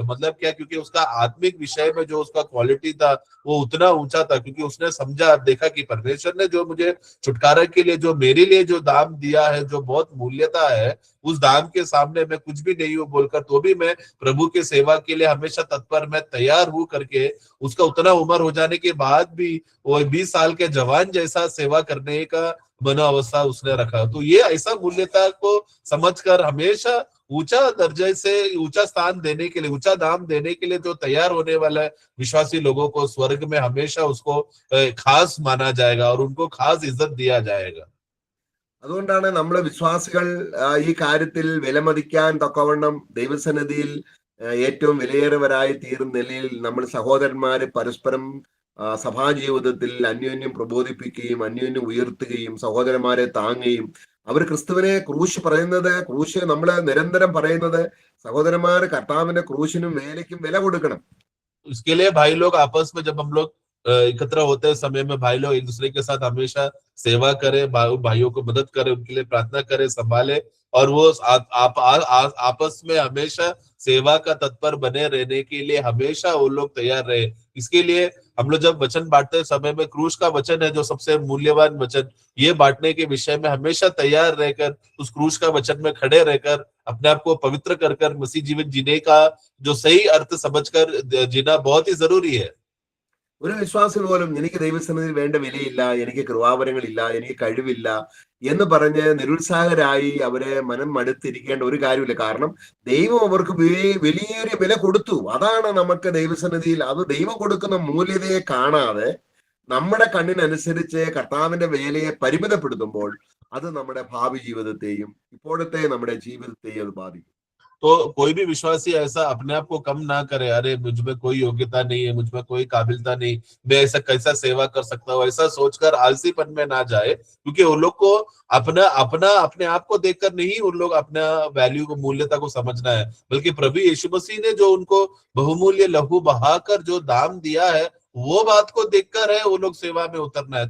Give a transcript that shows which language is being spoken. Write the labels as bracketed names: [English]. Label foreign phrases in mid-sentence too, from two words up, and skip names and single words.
[Hindi] मतलब क्या, क्योंकि उसका आत्मिक विषय में जो उसका क्वालिटी था वो उतना ऊंचा था, क्योंकि उसने समझा, देखा कि परमेश्वर ने जो मुझे छुटकारा के लिए, जो मेरे लिए जो दाम दिया है, जो बहुत मूल्यता है, उस दाम के सामने मैं कुछ भी नहीं हूँ बोलकर, तो भी मैं प्रभु की सेवा के लिए हमेशा तत्पर, मैं तैयार हूँ करके, उसका उतना उम्र हो जाने के बाद भी वो 20 साल के जवान जैसा सेवा करने का मनोअवस्था उसने रखा। तो ये ऐसा मूल्यता को समझकर हमेशा ऊंचा दर्जे से ऊंचा स्थान देने के लिए, ऊंचा दाम देने के लिए जो तैयार होने वाला है विश्वासी लोगों को, स्वर्ग में हमेशा उसको खास माना जाएगा और उनको खास इज्जत दिया जाएगा। [Malayalam] അതുകൊണ്ടാണ് നമ്മളെ വിശ്വാസികൾ ഈ കാര്യത്തിൽ വിലമതിക്കാൻ തക്കവണ്ണം ദൈവസന്നിധിയിൽ ഏറ്റവും വിലയേറിയവരായി തീരുന്ന നിലയിൽ നമ്മൾ സഹോദരന്മാര് പരസ്പരം സഭാജീവിതത്തിൽ അന്യോന്യം പ്രബോധിപ്പിക്കുകയും അന്യോന്യം ഉയർത്തുകയും സഹോദരന്മാരെ താങ്ങുകയും അവർ ക്രിസ്തുവിനെ ക്രൂശ് പറയുന്നത്, ക്രൂശ് നമ്മള് നിരന്തരം പറയുന്നത് സഹോദരന്മാര് കർത്താവിന്റെ ക്രൂശിനും വേലയ്ക്കും വില കൊടുക്കണം. [Hindi] इसके लिए भाई लोग आपस में, जब हम लोग एकत्र होते हैं समय में, भाई लोग एक दूसरे के साथ हमेशा सेवा करें, भाइयों को मदद करें, उनके लिए प्रार्थना करें, संभाले, और वो आपस में हमेशा सेवा का तत्पर बने रहने के लिए हमेशा वो लोग तैयार रहे। इसके लिए हम लोग जब वचन बांटते समय में, क्रूस का वचन है जो सबसे मूल्यवान वचन, ये बांटने के विषय में हमेशा तैयार रहकर, उस क्रूस का वचन में खड़े रहकर, अपने आप को पवित्र कर मसीह जीवन जीने का जो सही अर्थ समझकर जीना बहुत ही जरूरी है। [Malayalam] ഒരു വിശ്വാസി പോലും എനിക്ക് ദൈവസന്നിധിയിൽ വേണ്ട വിലയില്ല, എനിക്ക് കൃപാവരങ്ങളില്ല, എനിക്ക് കഴിവില്ല എന്ന് പറഞ്ഞ് നിരുത്സാഹരായി അവരെ മനം മടുത്തിരിക്കേണ്ട ഒരു കാര്യമില്ല. കാരണം ദൈവം അവർക്ക് വലിയൊരു വില കൊടുത്തു. അതാണ് നമുക്ക് ദൈവസന്നിധിയിൽ, അത് ദൈവം കൊടുക്കുന്ന മൂല്യതയെ കാണാതെ നമ്മുടെ കണ്ണിനനുസരിച്ച് കർത്താവിന്റെ വേലയെ പരിമിതപ്പെടുത്തുമ്പോൾ അത് നമ്മുടെ ഭാവി ജീവിതത്തെയും ഇപ്പോഴത്തെ നമ്മുടെ ജീവിതത്തെയും അത് ബാധിക്കും. [Hindi] तो कोई भी विश्वासी ऐसा अपने आप को कम ना करे, अरे मुझ में कोई योग्यता नहीं है, मुझ में कोई काबिलता नहीं, मैं ऐसा कैसा सेवा कर सकता हूँ, ऐसा सोचकर आलसीपन में ना जाए। क्योंकि उन लोग को अपना अपना अपने आप को देखकर नहीं, उन लोग अपना वैल्यू को, मूल्यता को समझना है, बल्कि प्रभु यीशु मसीह ने जो उनको बहुमूल्य लहू बहाकर जो दाम दिया है, वो बात को देखकर है वो लोग सेवा में उतरना है।